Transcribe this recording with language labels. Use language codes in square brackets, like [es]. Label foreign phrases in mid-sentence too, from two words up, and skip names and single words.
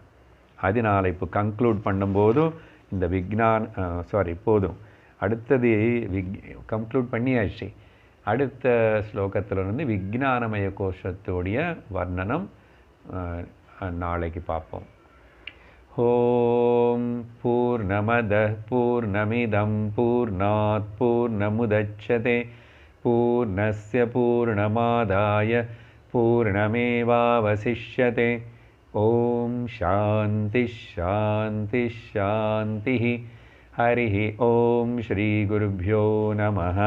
[ta] அதனால் இப்போ கன்க்ளூட் பண்ணும்போதும் இந்த போதும். அடுத்தது கன்க்ளூட் பண்ணியாச்சு. அடுத்த ஸ்லோகத்தில் விஞ்ஞானமய கோஷத்தோடைய வர்ணனம் நாளைக்கு பார்ப்போம். [sa] ॐ पूर्णमदः पूर्णमिदं पूर्णात् पूर्णमुदच्यते पूर्णस्य पूर्णमादाय पूर्णमेवावशिष्यते. ॐ शान्ति शान्ति शान्ति. हरिः ओम श्री गुरुभ्यो नमः.